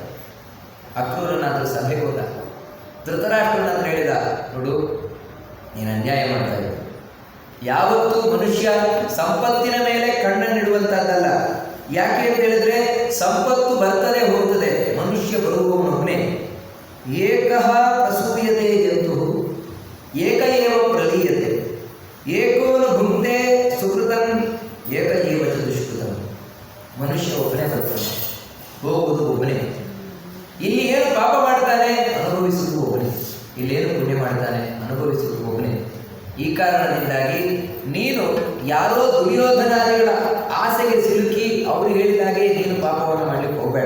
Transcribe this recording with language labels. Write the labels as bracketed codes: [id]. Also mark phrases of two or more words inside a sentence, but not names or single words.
[kn] ಅಕ್ರೂರನಾದರೂ ಸಭೆಗೆ ಹೋದ. ಧೃತರಾಷ್ಟ್ರನ ಹತ್ರ ಹೇಳಿದ, ನೋಡು, ನೀನು ಅನ್ಯಾಯ ಮಾಡ್ತಾ ಇದ್ದ. ಯಾವತ್ತೂ ಮನುಷ್ಯ ಸಂಪತ್ತಿನ ಮೇಲೆ ಕಣ್ಣನ್ನಿಡುವಂಥದ್ದಲ್ಲ. ಯಾಕೆ ಅಂತ ಹೇಳಿದ್ರೆ ಸಂಪತ್ತು ಬರ್ತದೆ ಹೋಗ್ತದೆ, ಮನುಷ್ಯ ಬರುವವನೊಬ್ಬನೇ. [sa] ಏಕಃ ಪ್ರಸೂಯತೆ ಜಂತು ಏಕ ಏವ ಪ್ರಲೀಯತೆ ಏಕೋನು ಭುಂಕ್ತೆ ಸುಕೃತಂ ಏಕ ಏವ ಚ ದುಷ್ಕೃತಂ. [kn] ಮನುಷ್ಯ ಒಬ್ಬನೇ ಬರ್ತಾನೆ, ಹೋಗುವುದು ಒಬ್ಬನೇ. ಇಲ್ಲಿ ಏನು ಪಾಪ ಮಾಡ್ತಾನೆ ಅನುಭವಿಸುವುದು ಒಬ್ಬನೇ, ಇಲ್ಲೇನು ಪುಣ್ಯ ಮಾಡ್ತಾನೆ ಅನುಭವಿಸುವುದು ಒಬ್ಬನೇ. ಈ ಕಾರಣದಿಂದಾಗಿ ನೀನು ಯಾರೋ ದುರ್ಯೋಧನಾದಿಗಳ ಆಸೆಗೆ ಸಿಲುಕಿ ಅವರು ಹೇಳಿದಾಗೆ ನೀನು ಪಾಪವನ್ನು ಮಾಡಲಿಕ್ಕೆ ಹೋಗಬೇಡ.